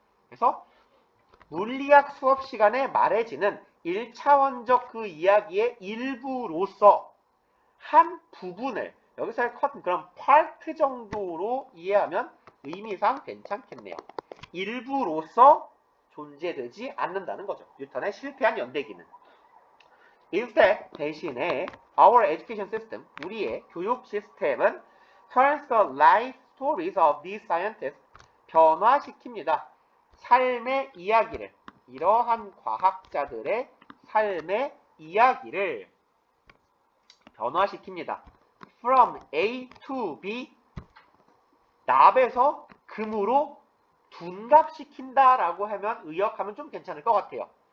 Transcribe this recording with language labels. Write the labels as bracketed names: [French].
[Korean] 그래서 물리학 수업 시간에 말해지는 1차원적 그 이야기의 일부로서 한 부분을, 여기서의 컷은 그런 파트 정도로 이해하면 의미상 괜찮겠네요. 일부로서 존재되지 않는다는 거죠. 뉴턴의 실패한 연대기는. [English] Instead, [Korean] 대신에 [English] our education system, [Korean] 우리의 교육 시스템은 [English] turns the life stories of these scientists, [Korean] 변화시킵니다. 삶의 이야기를, 이러한 과학자들의 삶의 이야기를 변화시킵니다. [English] From A to B, [Korean] 납에서 금으로 둔갑시킨다 라고 하면 의역하면 좀 괜찮을 것 같아요.